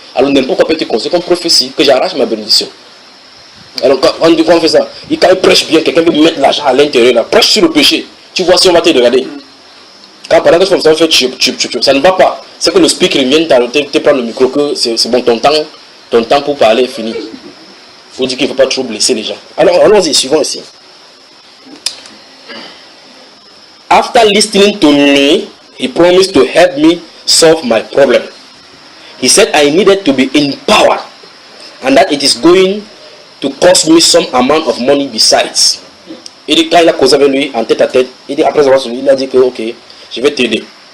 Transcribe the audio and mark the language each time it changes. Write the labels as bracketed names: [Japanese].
[French] Alors n'importe quoi peut être considéré comme prophétie, que j'arrache ma bénédiction. Alors quand on fait ça, quand il prêche bien, quelqu'un veut mettre l'argent à l'intérieur, là, prêche sur le péché. Tu vois si on va te regarder. Quand pendant que tu fais tchup, ça ne va pas. C'est que le speaker vient te prendre le micro, que c'est bon, ton temps pour parler est fini. Il faut dire qu'il ne faut pas trop blesser les gens. Alors allons-y, suivons ici. [English] After listening to me, he promised to help me solve my problem. He said I needed to be empowered and that it is going to cost me some amount of money besides. [French] Il dit, quand il a causé avec lui, en tête à tête, il dit, après avoir soumis, il a dit que, ok, je vais t'aider.